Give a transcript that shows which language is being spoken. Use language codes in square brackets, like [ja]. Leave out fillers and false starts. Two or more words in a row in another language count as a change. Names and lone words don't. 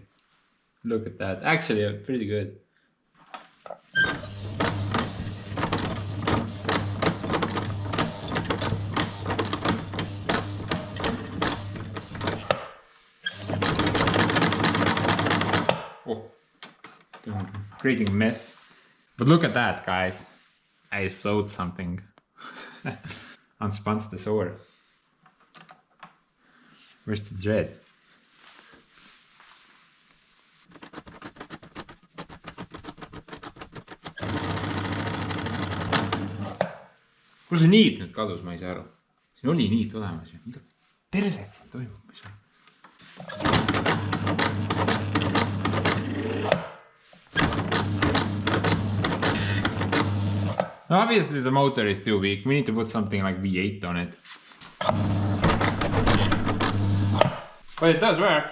[en] Look at that. Actually, pretty good. Oh, creating a mess. But look at that, guys. I sewed something. Unspuns the sewer. Where's the thread? [et] Kus see niit nüüd kadus, ma ei saa aru. Siin oli niit olemas ju. Mida perset siin toimub? [en] No, obviously the motor is too weak. We need to put something like V8 on it. But it does work.